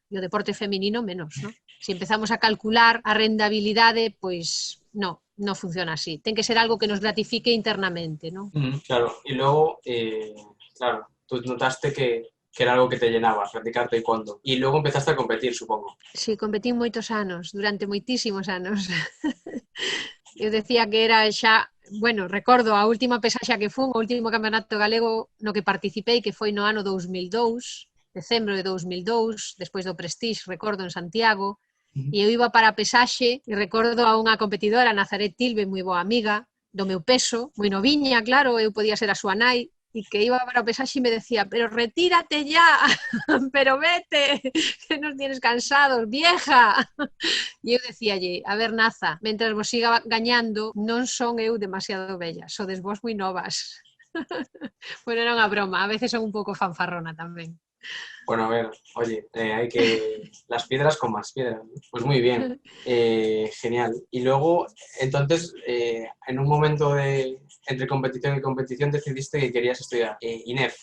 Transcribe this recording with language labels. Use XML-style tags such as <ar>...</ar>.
<gl>E o deporte feminino menos, ¿no? Si empezamos a calcular a rendabilidade, pois non funciona así. Ten que ser algo que nos gratifique internamente, ¿no?</gl> <es>Claro, y luego, claro, tú notaste que era algo que te llenaba, practicar taekwondo. Y luego empezaste a competir, supongo.</es> <gl>Sí, competí moitos anos, durante moitísimos anos. Eu decía que era xa, bueno, recordo a última pesaxa que fun, o último campeonato galego no que participei, que foi no ano 2002, decembro de 2002, despois do Prestige, recordo, en Santiago, e eu iba para a pesaxe e recordo a unha competidora, Nazaret Tilbe, moi boa amiga, do meu peso, moi noviña, claro, eu podía ser a súa nai, e que iba para o pesaxe e me decía,</gl> <es>pero retírate ya, pero vete, que nos tienes cansados, vieja.</es> <gl>E eu decíalle, a ver, Naza, mentras vos siga gañando, non son eu demasiado bella, sodes vos moi novas. Bueno, era unha broma, a veces son un pouco fanfarrona tamén.</gl> <es>Bueno, a ver, oye, hay que... Las piedras con más piedras, ¿no? Pues muy bien, genial. Y luego, entonces, en un momento de entre competición y competición decidiste que querías estudiar INEF.</es>